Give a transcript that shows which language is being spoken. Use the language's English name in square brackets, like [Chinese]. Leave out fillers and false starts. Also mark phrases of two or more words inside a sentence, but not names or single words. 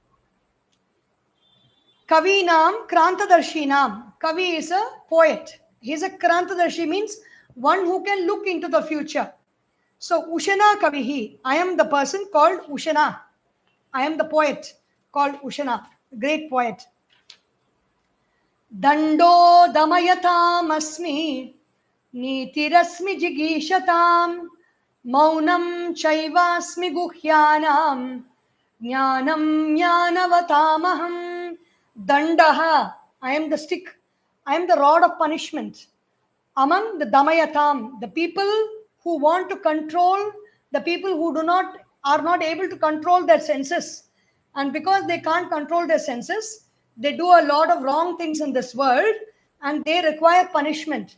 [Sanskrit] Kavinam Krantadarshinam. [English] Kavi is a poet. He is a Krantadarshi, means one who can look into the future. [Sanskrit] So Ushana Kavihi. [English] I am the person called Ushana. I am the poet called Ushana, great poet. [Sanskrit] Dando Damayatam Asmi Nitirasmi Jigishatam Maunam Chaivasmi Guhyanam Jnanam Jnanavatamaham. Dandaha. [English] I am the stick. I am the rod of punishment. Among the Damayatam, the people who want to control, the people who are not able to control their senses. And because they can't control their senses, they do a lot of wrong things in this world and they require punishment.